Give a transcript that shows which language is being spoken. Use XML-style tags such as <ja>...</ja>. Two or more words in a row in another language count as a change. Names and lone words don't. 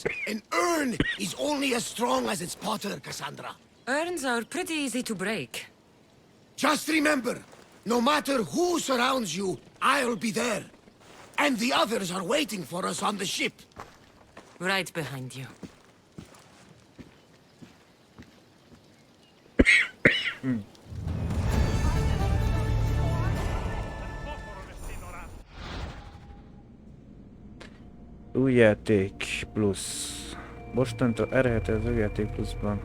<en>An urn is only as strong as its potter, Cassandra. Urns are pretty easy to break. Just remember, no matter who surrounds you, I'll be there. And the others are waiting for us on the ship. Right behind you.</en> <hu>Új játék plusz. Mostantól elérhető az új játék pluszban.</hu>